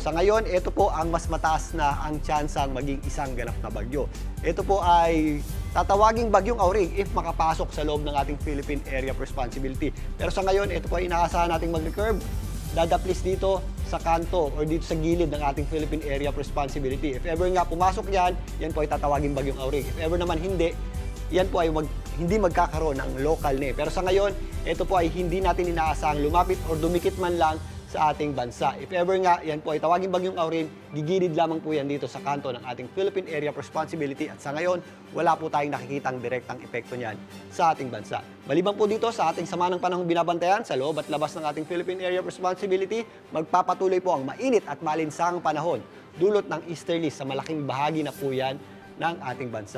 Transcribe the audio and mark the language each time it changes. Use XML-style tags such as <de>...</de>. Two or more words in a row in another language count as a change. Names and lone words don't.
<tl>Sa ngayon, ito po ang mas mataas na ang tsansang maging isang ganap na bagyo. Ito po ay tatawaging bagyong Aurig if makapasok sa loob ng ating Philippine Area of Responsibility. Pero sa ngayon, ito po ay inaasahan nating mag-recurve, dadaplis dito sa kanto or dito sa gilid ng ating Philippine Area of Responsibility.</tl> <en>If ever</en> <tl>nga pumasok yan, yan po ay tatawaging bagyong Aurig.</tl> <en>If ever</en> <tl>naman hindi, yan po ay hindi magkakaroon ng local na. Pero sa ngayon, ito po ay hindi natin inaasahang lumapit or dumikit man lang sa ating bansa.</tl> <en>If ever</en> <tl>nga, yan po ay tawaging bagyong Aurin, gigilid lamang po yan dito sa kanto ng ating Philippine Area of Responsibility at sa ngayon, wala po tayong nakikitang direktang epekto niyan sa ating bansa. Maliban po dito sa ating sama ng panahong binabantayan sa loob at labas ng ating Philippine Area of Responsibility, magpapatuloy po ang mainit at malinsangang panahon dulot ng easterlies sa malaking bahagi na po yan ng ating bansa.</tl>